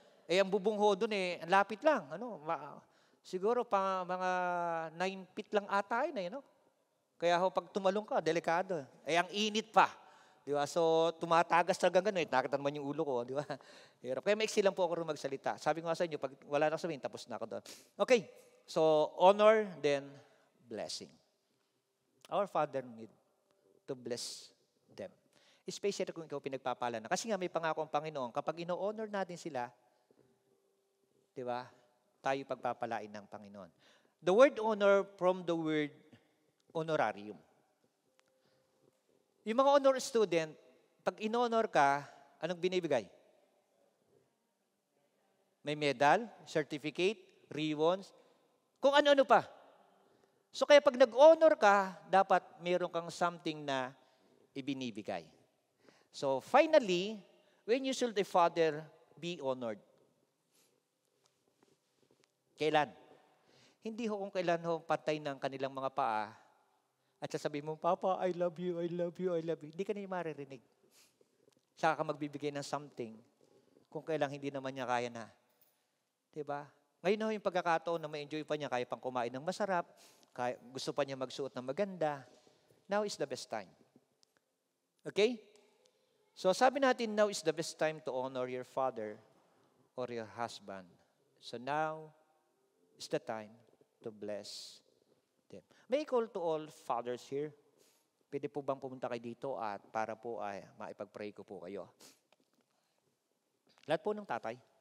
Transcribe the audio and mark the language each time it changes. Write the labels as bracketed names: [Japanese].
[Filipino] Eh ang bubong ho dun, ang lapit lang, siguro pa mga 9 feet lang ata yun, no? Kaya ho, pag tumalong ka, delikado. Eh ang init pa. Di ba? So, tumatagas talaga gano'n. Nakita naman yung ulo ko, di ba? Hirap. Kaya maiksi lang po ako rin magsalita. Sabi ko nga sa inyo, pag wala na sabihin, tapos na ako doon. [English] Okay. So, honor, then blessing. Our Father need to bless them. [Filipino] Especially kung ikaw pinagpapala na. Kasi nga may pangako ang Panginoon, kapag ino-honor natin sila, di ba? Tayo pagpapalain ng Panginoon. [English] The word honor from the word honorarium. [Filipino] Yung mga honor student, pag in-honor ka, anong binibigay? May medal, certificate, ribbons, kung ano-ano pa. So kaya pag nag-honor ka, dapat mayroon kang something na ibinibigay. [English] So finally, when you should the Father be honored? [Filipino] Kailan? Hindi ho kung kailan ho patay ng kanilang mga paa at sasabihin mo, Papa, [English] I love you, I love you, [Filipino] I love you. Hindi ka na yung maririnig. Saka ka magbibigay ng something kung kailang hindi naman niya kaya na. Diba? Ngayon ho yung pagkakataon na ma-enjoy pa niya, kaya pang kumain ng masarap, kaya, gusto pa niya magsuot ng maganda. [English] Now is the best time. Okay? So sabi natin, now is the best time to honor your father or your husband. So now is the time to bless them. May I call to all fathers here? [Filipino] Pwede po bang pumunta kayo dito at para po ay maipag-pray ko po kayo? Lahat po ng tatay.